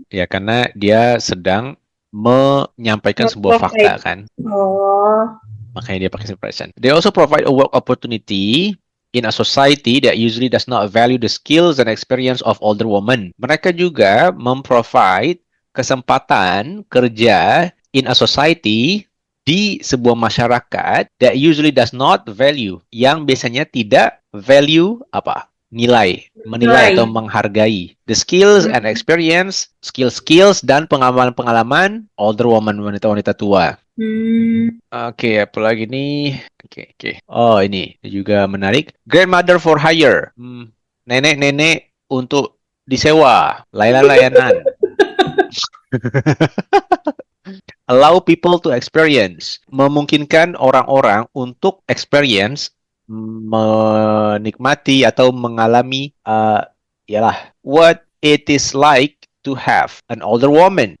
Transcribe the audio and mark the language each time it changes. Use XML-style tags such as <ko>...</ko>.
<id>Ya, karena dia sedang menyampaikan sebuah fakta kan. Oh. Makanya dia pakai simple present.</id> <en>They also provide a work opportunity in a society that usually does not value the skills and experience of older women.</en> <id>Mereka juga memprovide kesempatan kerja</id> <en>in a society</en> <id>di sebuah masyarakat</id> <en>that usually does not value,</en> <id>yang biasanya tidak value apa? Menilai atau menghargai</id> <en>the skills and experience,</en> <id>skills dan pengalaman</id> <en>older woman,</en> <id>wanita-wanita tua. Oke, apa lagi nih? Oke. Oh, ini juga menarik.</id> <en>Grandmother for hire.</en> <id>Nenek-nenek untuk disewa. Layanan.</id> <en>Allow people to experience.</en> <id>Memungkinkan orang-orang untuk</id> <en>experience,</en> <id>menikmati atau mengalami</id> <en>what it is like to have an older woman.</en>